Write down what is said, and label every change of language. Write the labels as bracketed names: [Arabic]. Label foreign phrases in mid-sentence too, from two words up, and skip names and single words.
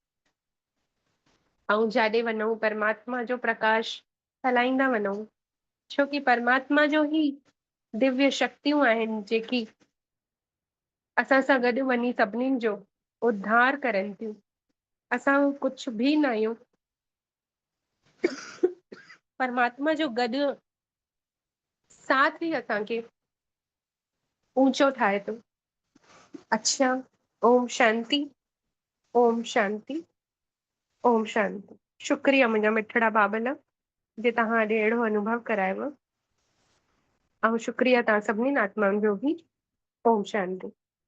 [Sindhi] ऐं जाॾे वञूं परमात्मा जो प्रकाश फैलाईंदा वञूं छोकी परमात्मा जो ई दिव्य शक्तियूं आहिनि जेकी असां सां गॾु वञी सभिनीनि जो उद्धार करनि थियूं। असां कुझु बि न आहियूं। परमात्मा जो गॾु साथ ई असांखे ऊंचो ठाहे थो। अच्छा ओम शांति ओम शांति ओम शांति। शुक्रिया मुंहिंजा मिठड़ा बाबल, जे तव्हां अॼु अहिड़ो अनुभव करायव। ऐं शुक्रिया तव्हां सभिनीनि आत्माउनि जो बि। ओम शांति।